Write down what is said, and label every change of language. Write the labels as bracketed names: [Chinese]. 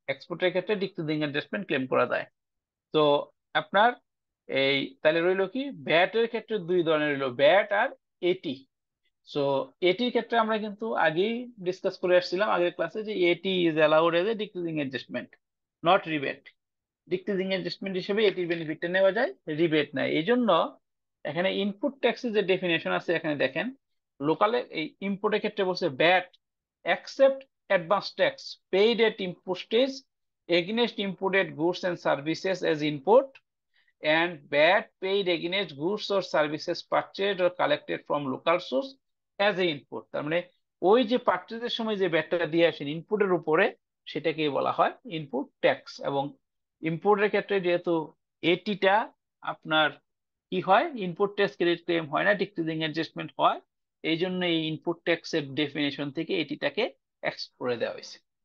[Bangla] এক্সপোর্টের ক্ষেত্রে decreasing adjustment claim করা যায়। তো আপনার এই তাহলে রইলো কি, ভ্যাট এর ক্ষেত্রে দুই ধরনের রইলো, ভ্যাট আর এটি। সো এটির ক্ষেত্রে আমরা কিন্তু আগেই ডিসকাস করে আসছিলাম আগের ক্লাসে যে [English] এটি is allowed as a decreasing adjustment, not rebate. [Bangla] Decreasing adjustment হিসেবে এটির বেনিফিটটা নেওয়া যায়, রিবেট নাই। এই জন্য এখানে ইনপুট ট্যাক্সের যে ডেফিনেশন আছে এখানে দেখেন, লোকালে এই ইম্পোর্টের ক্ষেত্রে বলছে VAT [English] except advance tax paid at import stage against imported goods and services as import, and VAT paid against goods or services purchased or collected from local source as a input। [Bangla] তার মানে ওই যে পারচেজের সময় যে ভ্যাটটা দিয়ে আসেন ইনপুটের উপরে সেটাকে বলা হয় ইনপুট ট্যাক্স। এবং ইম্পোর্টের ক্ষেত্রে যেহেতু এটিটা আপনার কি হয়, ইনপুট ট্যাক্স ক্রেডিট ক্লেম হয় না, ডিক্রিজিং অ্যাডজাস্টমেন্ট হয়, এই জন্য এই ইনপুট ট্যাক্সের ডেফিনেশন থেকে এটিটাকে এক্সক্লুড করে দেওয়া হয়েছে।